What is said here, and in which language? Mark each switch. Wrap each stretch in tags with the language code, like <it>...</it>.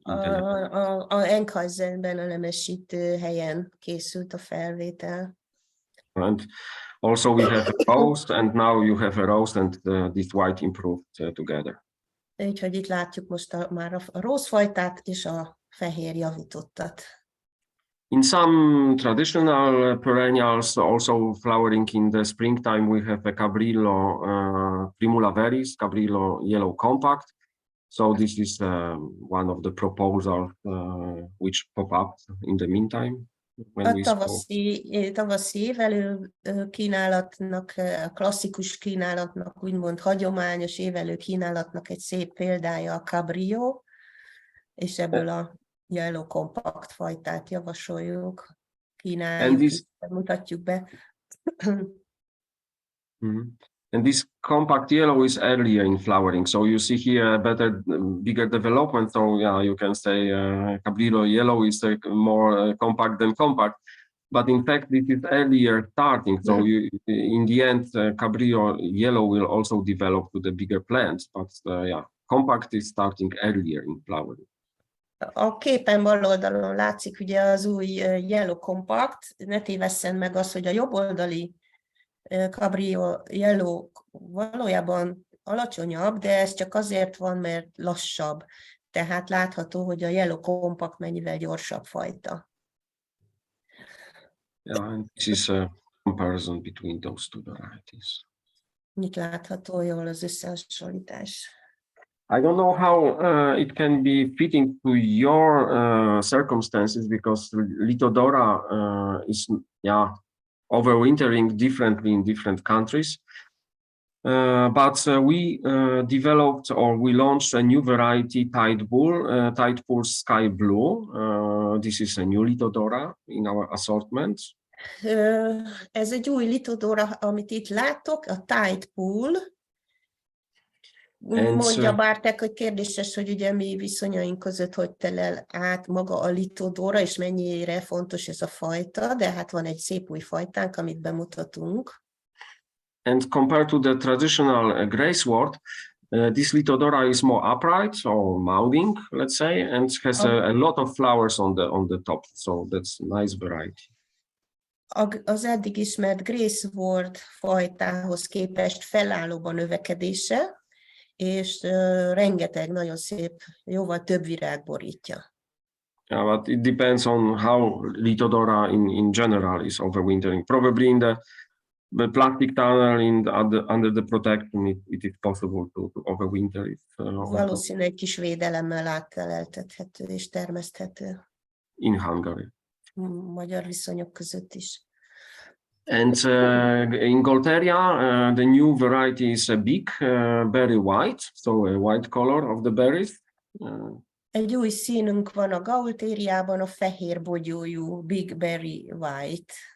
<hu>a Enkhuizenben, a nemesítő helyen készült a felvétel.</hu> <en>And also we have a roast, and now you have a roast and this white improved together.</en> <hu>Úgyhogy itt látjuk most már a rózfajtát és a fehér javítottat.</hu> <en>In some traditional perennials, also flowering in the springtime, we have a Cabrillo Primula veris, Cabrillo yellow compact. So this is one of the proposals which pop up in the meantime. when</en> <hu>A</hu> <en>we spoke.</en> <hu>tavaszi évelő kínálatnak, a klasszikus kínálatnak, úgymond hagyományos évelő kínálatnak egy szép példája a Cabrio, és ebből a Yellow Compact fajtát javasoljuk, kínáljuk, mutatjuk be.</hu> <en>And this compact yellow is earlier in flowering, so you see here a bigger development. So yeah, you can say Cabrillo yellow is more compact than compact, but in fact this is earlier starting. So in the end, Cabrillo yellow will also develop to the bigger plants, but yeah, compact is starting earlier in flowering.</en> <hu>A képen bal oldalon látszik ugye az új Yellow Compact, ne tévesszen meg az, hogy a jobb oldali Cabrillo Yellow valójában alacsonyabb, de ez csak azért van, mert lassabb. Tehát látható, hogy a Yellow Compact mennyivel gyorsabb fajta.</hu> <en>Yeah, and this is a comparison between those two varieties.</en> <hu>Mit látható jól az összehasonlítás?</hu> <en>I don't know how it can be fitting to your circumstances, because Lithodora is overwintering differently in different countries. But we developed, or we launched, a new variety, Tide Pool Sky Blue. This is a new Lithodora in our assortment.</en> <hu>Ez egy új Lithodora, amit itt látok, a Tide Pool. Mondja Bartek, hogy kérdéses, hogy ugye mi viszonyaink között hogy telel át maga a Lithodora, és mennyire fontos ez a fajta, de hát van egy szép új fajtánk, amit bemutatunk.</hu> <en>And compared to the traditional Gracewort, this Lithodora is more upright or mounding, let's say, and has a lot of flowers on the top. So that's a nice variety.</en> <hu>Az eddig ismert Gracewort fajtához képest felállóbb a növekedése, és rengeteg nagyon szép, jóval több virág borítja.</hu> <en>Yeah, but it depends on how Lithodora in general is overwintering. Probably in the plastic tunnel under the protection, it is possible to overwinter it.</en> <hu>Valószínűleg egy kis védelemmel átteleltethető és termeszthető.</hu> <en>In Hungary.</en> <hu>Magyar viszonyok között is.</hu> <en>And in Golteria, the new variety is a big berry white, so a white color of the berries.</en> <hu>Egy új színünk van a Gaultériában, a fehér bogyójú Big Berry White.</hu>